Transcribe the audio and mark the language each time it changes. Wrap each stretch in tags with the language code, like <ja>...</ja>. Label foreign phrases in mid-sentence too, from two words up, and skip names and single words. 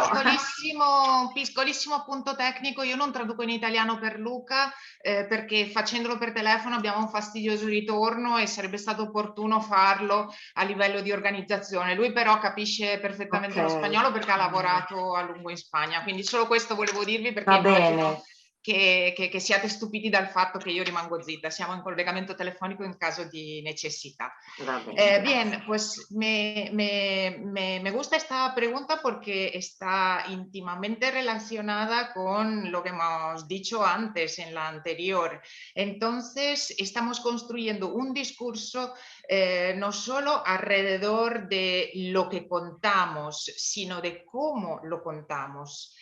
<it>Un piccolissimo appunto tecnico. Io non traduco in italiano per Luca perché facendolo per telefono abbiamo un fastidioso ritorno e sarebbe stato opportuno farlo a livello di organizzazione. Lui però capisce perfettamente lo spagnolo perché ha lavorato a lungo in Spagna, quindi solo questo volevo dirvi perché immagino che siate stupiti dal fatto</it> <es>que yo</es> <it>rimango zitta. Siamo in collegamento telefónico</it> <es>en caso de necesidad. Bien, pues me gusta esta pregunta porque está íntimamente relacionada con lo que hemos dicho antes en la anterior. Entonces, estamos construyendo un discurso no solo alrededor de lo que contamos, sino de cómo lo contamos.</es>